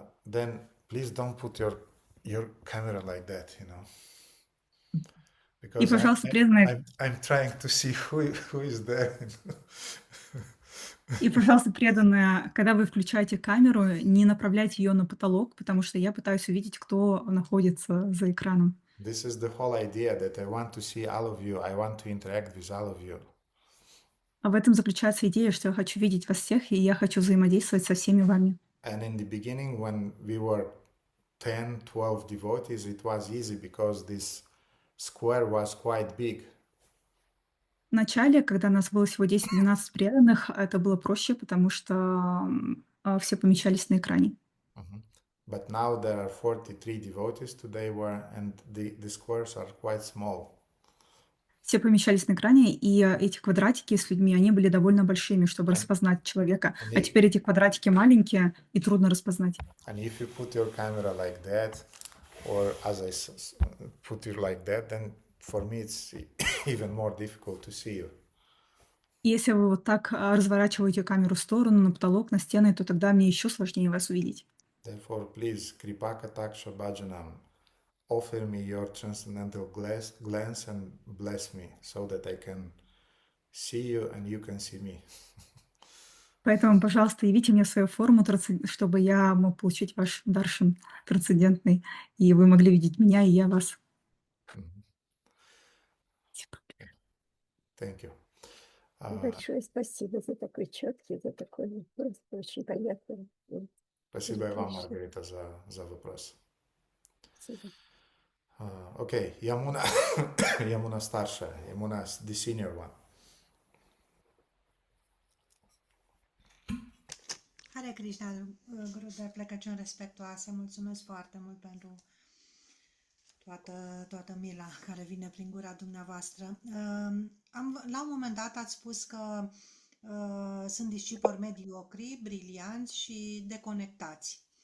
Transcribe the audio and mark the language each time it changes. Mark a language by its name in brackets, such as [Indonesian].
[English] Then please don't put your camera like that, you know. [Russian] И, [English] Because [Russian] пожалуйста, преданные, [English] I'm trying to see who is there. [Russian] когда вы включаете камеру, не направляйте ее на потолок, потому что я пытаюсь увидеть, кто находится за экраном. [English] This is the whole idea that I want to see all of you. I want to interact with all of you. [Russian] А в этом заключается идея, что я хочу видеть вас всех, и я хочу взаимодействовать со всеми вами. [English] And in the beginning, when we were 10, 12 devotees, it was easy because this square was quite big. [Russian] В начале, когда нас было всего 10-12 преданных, это было проще, потому что все помещались на экране. [English] But now there are 43 devotees today, and the squares are quite small. [Russian] Все помещались на экране, и эти квадратики с людьми, они были довольно большими, чтобы распознать человека. А теперь эти квадратики маленькие, и трудно распознать. [English] And if you put your camera like that, or as I put it like that, then for me it's even more difficult to see you. [Russian] И если вы вот так разворачиваете камеру в сторону, на потолок, на стены, то тогда мне еще сложнее вас увидеть. [English] Therefore, please, Kripakataksha Bhajanam, offer me your transcendental glance and bless me so that I can see you and you can see me. [Russian] Поэтому, пожалуйста, явите мне свою форму, чтобы я мог получить ваш даршан трансцендентный, и вы могли видеть меня, и я вас. [English] Thank you. [Russian] Большое спасибо за такой четкий, за такой просто очень понятный. Спасибо и вам, Маргарита, за вопрос. Спасибо. Окей, Ямуна, Ямуна старшая, Ямуна [English] the senior one. [Romanian] Hare Krishna, Gurudev, plecăciuni respectuoase, mulțumesc foarte mult pentru toată mila care vine prin gura dumneavoastră. La un moment dat ați spus că sunt discipoli mediocri, brilianți și deconectați.